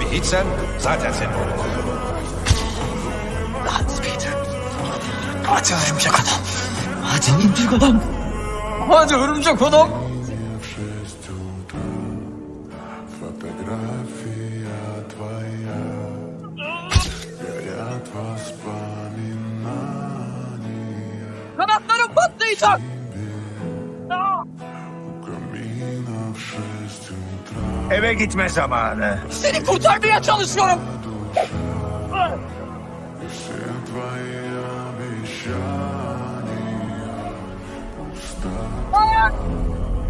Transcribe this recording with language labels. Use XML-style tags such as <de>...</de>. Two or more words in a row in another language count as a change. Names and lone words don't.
<tr>öldürebilsem zaten seni öldürürüm. Hadi Peter. Hadi örümcek adam. Hadi örümcek adam. Hadi örümcek adam.</tr> <ru>Фотография твоя горят воспоминания.</ru> <tr>Kanatlarım patlayacak.</tr> <ru>У камина в 6 утра.</ru> <tr>Eve gitme zamanı. Seni kurtarmaya çalışıyorum.</tr> <ru>И все твои обещания пуста.</ru>